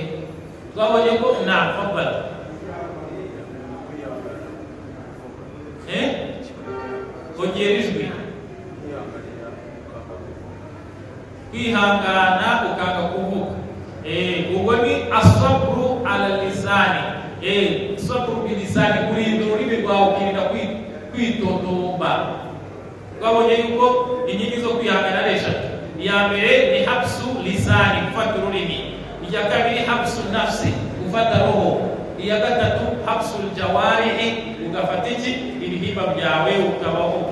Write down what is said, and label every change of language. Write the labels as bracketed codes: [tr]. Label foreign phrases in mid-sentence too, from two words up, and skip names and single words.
[rw] Twabonye ko fadhali ongera ijwi, kwihangana ukanga kuvuga. Ubwo ni [ar] الصبر على اللسان. صبر باللسان, [rw] kurinda ururimi rwawe ukirinda kwitotomba. Twabonye yuko inkingi zo kwihangana ari eshatu. Iya mbere ni [ar] حبس اللسان, [rw] gufata ururimi. Iya kabiri [ar] حبس النفس, [rw] gufata roho. Iya gatatu [ar] حبس الجوارح, [rw] ugafata iki ibihimba byawe ukabaho.